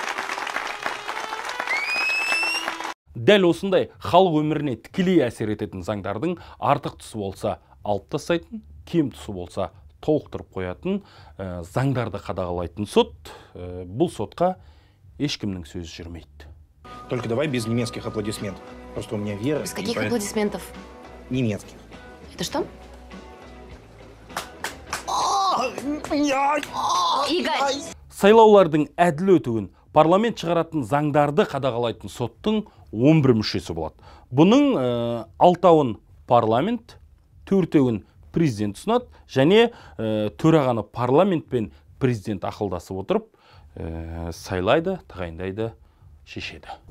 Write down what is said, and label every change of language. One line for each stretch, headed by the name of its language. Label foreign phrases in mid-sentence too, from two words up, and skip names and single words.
Kazakh: Дәл осындай халық өміріне тікелей әсер ететін заңдардың артық тұсы болса алып тастайтын, кем тұсы болса толықтырып қоятын заңдарды қадағалайтын сот, бұл сотқа ешкімнің сөзі жүрмейді.
Russian: Только давай без немецких аплодисментов. Просто у меня вера. Без каких аплодисментов? Немецких. Это что? Игорь!
Kazakh: Сайлаулардың әділ өтуін, парламент шығаратын заңдарды қадағалайтын соттың 11 мүшесі болады. Бұның 6-ауын парламент, 4-еуін президент ұсынады, және төрағаны парламент пен президент ақылдасып отырып, сайлайды, тағайындайды, шешеді.